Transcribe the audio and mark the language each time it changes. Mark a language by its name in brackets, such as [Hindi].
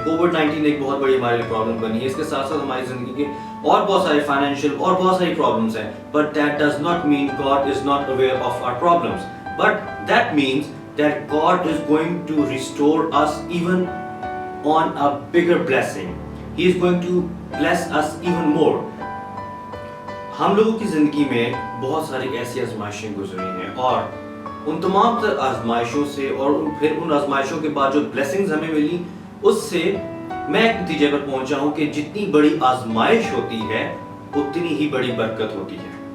[Urdu] COVID-19 ایک بہت بڑی ہمارے لیے پرابلم بنی ہے, اس کے ساتھ ساتھ ہماری زندگی کے اور بہت سارے فائنینشیل اور بہت ساری پرابلمز ہیں. [English] But that does not mean God is not aware of our problems. But that means that God is going to restore us even on a bigger blessing. He is going to bless us even more. [Urdu] ہم لوگوں کی زندگی میں بہت ساری ایسی آزمائشیں گزری ہیں, اور ان تمام تر آزمائشوں سے اور پھر ان آزمائشوں کے بعد جو بلیسنگز ہمیں ملی, اس سے میں ایک نتیجے پر پہنچا ہوں کہ جتنی بڑی آزمائش ہوتی ہے اتنی ہی بڑی برکت ہوتی ہے.